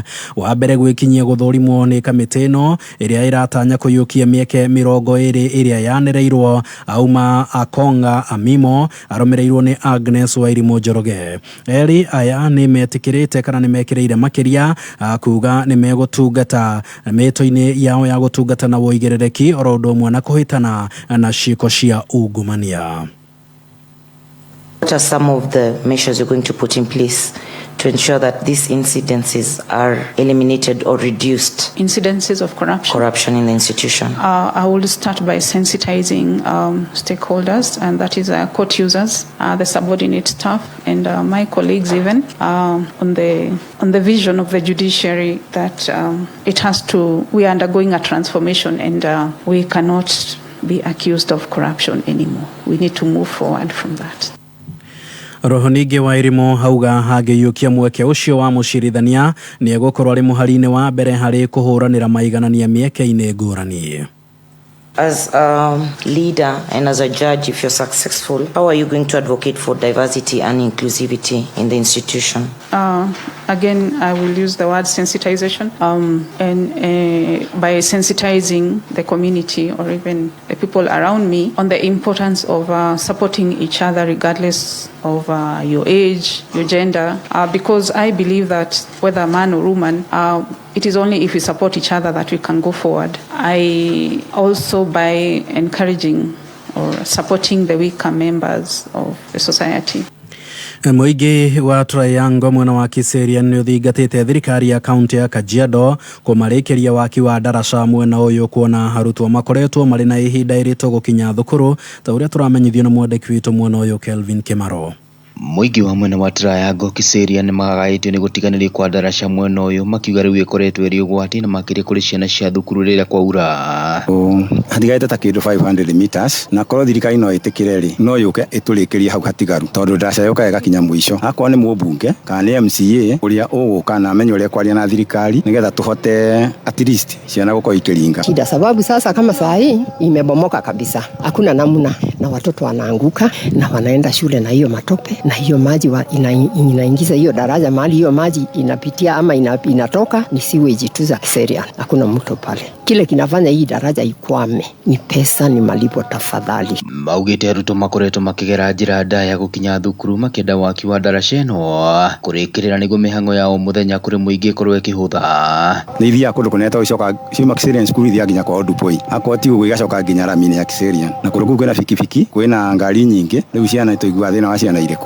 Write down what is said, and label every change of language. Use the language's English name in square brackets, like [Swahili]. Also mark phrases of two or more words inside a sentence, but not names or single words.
[Kikuyu] Wa mbere gwĩkinyia gũthũrimwo nĩ kamiti ĩno ĩrĩa ĩratanya kũiyũkia mĩeke 20 ĩrĩa yanereirwo auma Akonga Amimo arũmĩrĩirwo nĩ Agnes Wairimu Njoroge. Eri aya nĩ metĩkĩrĩte kana nĩ mekĩrĩire makĩria kuga nĩ megũtungata mĩto-inĩ yao ya gũtungata na wũigĩrĩrĩki oro ũndũ ũmwe na kuhitana na ciiko cia ungumania. [English] What are some of the measures you're going to put in place to ensure that these incidences are eliminated or reduced? Incidences of corruption in the institution. I will start by sensitizing stakeholders, and that is court users, the subordinate staff, and my colleagues even on the vision of the judiciary that we are undergoing a transformation, and we cannot be accused of corruption anymore. We need to move forward from that. [Kikuyu] Rohonige wa irimo hauga hangĩiyũkia mweke ũcio wa mũcirithania nĩ egũkorwo arĩ mũhari-inĩ wa mbere harĩ kũhũranĩra maiganania mĩeke-inĩ ngũrani. [English] As a leader and as a judge, if you're successful, how are you going to advocate for diversity and inclusivity in the institution? Again, I will use the word sensitization, and by sensitizing the community or even the people around me on the importance of supporting each other regardless of your age, your gender, because I believe that whether man or woman, it is only if we support each other that we can go forward. I also, by encouraging or supporting the weaker members of the society. [Kikuyu] Muingi wa Triangle mwena wa Kiserian nĩ ũthingatĩte thirikari ya kaunti ya Kajiado kũmarĩkĩria waki wa daraca mwena ũyũ kuona harutwo makoretwo marĩ na ihinda iritũ gũkinya thukuru ta ũrĩa tũramenyithio na mwandĩki witũ mwena ũyũ Kelvin Kimaro. Muingi wa mwena wa Triangle Kiserian nĩ magagaĩtio nĩ gũtiganĩria kwa daraca mwena ũyũ makiuga rĩu ĩkoretwo ĩrĩ ũgwati na makĩria kũrĩ ciana cia thukuru rĩrĩa kwaura. Hatigaĩte ta kĩndũ 500 meters na korwo thirikari no ĩtĩkĩre rĩ no yũke ĩtũrĩkĩrie hau hatigaru tondũ daraca yoka ĩgakinya mũico. Akorwo nĩ mũmbunge kana nĩ MCA ũrĩa ũgũka na amenye ũrĩa kwaria na thirikari nĩgetha tũhote [English] at least [Kikuyu] ciana gũkorwo ikĩringa. [Swahili] Shida sababu sasa kama saa hii imebomoka kabisa. Hakuna namna na watoto wanaanguka na wanaenda shule na hiyo matope. Na hiyo maji inaingiza hiyo daraja mahali hiyo maji inapitia ama inatoka ni sewage tu za Kiserian. Hakuna mto pale. Kile kinafanya hii daraja ikwame ni pesa, ni malipo tafadhali. [Kikuyu] Maugĩte arutwo makoretwo makĩgera njĩra ndaya gũkinya thukuru makĩenda waki wa daraca ĩno kũrĩkĩrĩra nĩguo mĩhang'o ya o mũthenya kũrĩ mũingĩ ĩkorwo ĩkĩhũtha. Nĩ ithiaga kũndũ kũneta gũcoka ciuma Kiserian school ithiaga nginya kwa Ondupoi. Akorwo ti ũguo igacoka nginya rami-inĩ ya Kiserian. Na kũrĩ kũu kwĩna bikibiki, kwĩna ngari nyingĩ, rĩu ciana tũiguaga thĩna wa ciana irĩkũ.